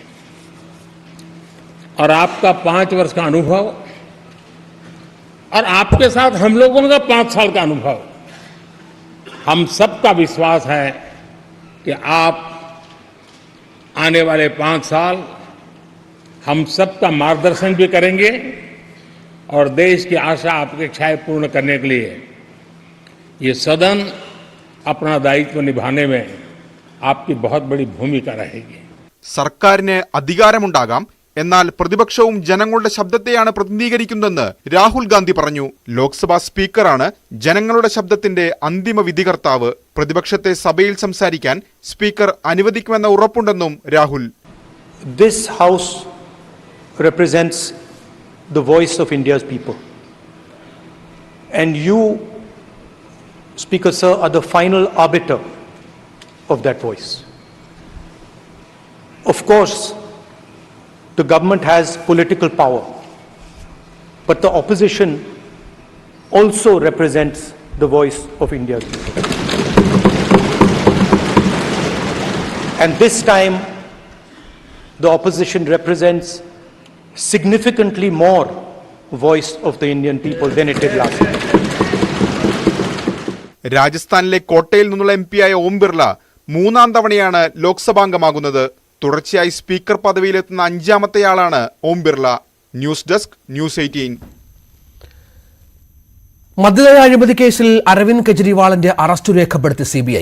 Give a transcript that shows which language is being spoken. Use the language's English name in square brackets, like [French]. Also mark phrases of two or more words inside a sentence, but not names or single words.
[Hindi] और आपका 5 वर्ष का अनुभव और आपके साथ हम लोगों का 5 साल का अनुभव, हम सबका विश्वास है कि आप आने वाले 5 साल हम सबका मार्गदर्शन भी करेंगे और देश की आशा अपेक्षाएं पूर्ण करने के लिए ये सदन अपना दायित्व निभाने में आपकी बहुत बड़ी भूमिका रहेगी. [Malayalam] സർക്കാരിന് അധികാരമുണ്ടാകാം, എന്നാൽ പ്രതിപക്ഷവും ജനങ്ങളുടെ ശബ്ദത്തെയാണ് പ്രതിനിധീകരിക്കുന്നതെന്ന് രാഹുൽ ഗാന്ധി പറഞ്ഞു. ലോക്സഭാ സ്പീക്കറാണ് ജനങ്ങളുടെ ശബ്ദത്തിന്റെ അന്തിമ വിധികർത്താവ്. പ്രതിപക്ഷത്തെ സഭയിൽ സംസാരിക്കാൻ സ്പീക്കർ അനുവദിക്കുമെന്ന ഉറപ്പുണ്ടെന്നും രാഹുൽ. [English] This house represents the voice of India's people. And you, Speaker Sir, are the final arbiter of that voice. Of course, the government has political power, but the opposition also represents the voice of India's people. And this time, the opposition represents significantly more voice of the Indian people than it did last time. [Malayalam] രാജസ്ഥാനിലെ കോട്ടയിൽ നിന്നുള്ള MP ആയ ഓം ബിർള 3ാം തവണയാണ് ലോക്സഭാംഗമാകുന്നത്. തുടർച്ചയായി സ്പീക്കർ പദവിയിലെത്തുന്ന 5ാമത്തെയാളാണ് ഓം ബിർള. [English] News Desk, News 18. [Malayalam] മദ്യനയ അഴിമതി കേസിൽ അരവിന്ദ് കെജ്രിവാളിന്റെ അറസ്റ്റ് രേഖപ്പെടുത്തി CBI.